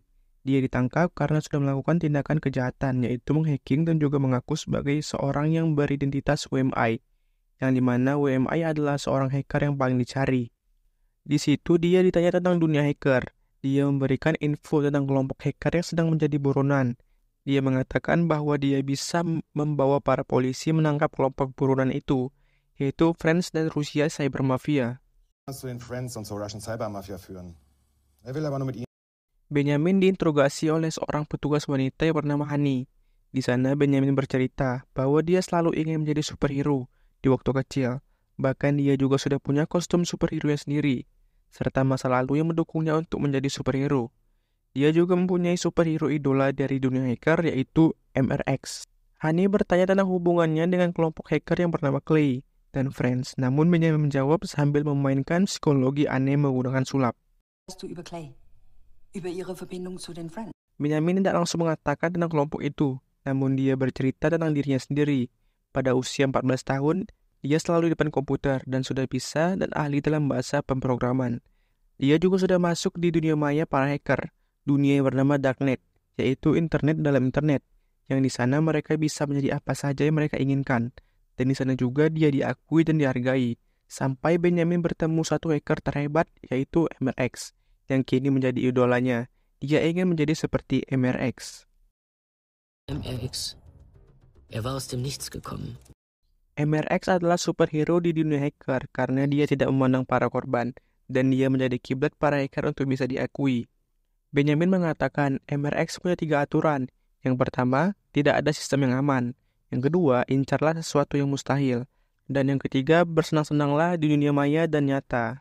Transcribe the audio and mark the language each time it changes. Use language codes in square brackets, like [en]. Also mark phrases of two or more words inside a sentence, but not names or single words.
[id] Dia ditangkap karena sudah melakukan tindakan kejahatan, yaitu menghacking dan juga mengaku sebagai seorang yang beridentitas WMI, yang dimana WMI adalah seorang hacker yang paling dicari. Di situ dia ditanya tentang dunia hacker. Dia memberikan info tentang kelompok hacker yang sedang menjadi buronan. Dia mengatakan bahwa dia bisa membawa para polisi menangkap kelompok buronan itu, yaitu Friends dan Rusia Cyber Mafia. [de] Zu den Friends und zur Russian Cyber Mafia führen. Er will aber nur mit ihnen. [id] Benyamin diinterogasi oleh seorang petugas wanita yang bernama Hani. Di sana Benyamin bercerita bahwa dia selalu ingin menjadi superhero di waktu kecil. Bahkan dia juga sudah punya kostum superhero sendiri, serta masa lalu yang mendukungnya untuk menjadi superhero. Dia juga mempunyai superhero idola dari dunia hacker, yaitu MRX. Hani bertanya tentang hubungannya dengan kelompok hacker yang bernama Clay dan Friends, namun Benjamin menjawab sambil memainkan psikologi aneh menggunakan sulap. [de] Weißt du über Clay? Über ihre Verbindung zu den Friends? [id] Benjamin tidak langsung mengatakan tentang kelompok itu, namun dia bercerita tentang dirinya sendiri. Pada usia 14 tahun, dia selalu di depan komputer dan sudah bisa dan ahli dalam bahasa pemrograman. Dia juga sudah masuk di dunia maya para hacker, dunia yang bernama Darknet, yaitu internet dalam internet, yang di sana mereka bisa menjadi apa saja yang mereka inginkan. Dan di sana juga dia diakui dan dihargai, sampai Benjamin bertemu satu hacker terhebat, yaitu MRX, yang kini menjadi idolanya. Dia ingin menjadi seperti MRX. MRX. [de] Er war aus dem Nichts gekommen. [id] MRX adalah superhero di dunia hacker karena dia tidak memandang para korban, dan dia menjadi kiblat para hacker untuk bisa diakui. Benjamin mengatakan MRX punya 3 aturan. Yang pertama, tidak ada sistem yang aman. Yang kedua, incarlah sesuatu yang mustahil. Dan yang ketiga, bersenang-senanglah di dunia maya dan nyata.